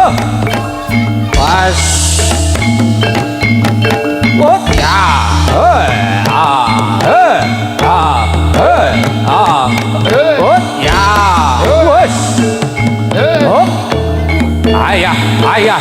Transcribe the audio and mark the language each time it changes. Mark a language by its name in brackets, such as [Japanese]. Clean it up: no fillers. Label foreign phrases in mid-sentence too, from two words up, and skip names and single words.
[Javanese] Pas. [English] What ya? What ya? [Javanese] Wes. Oh. Ayah.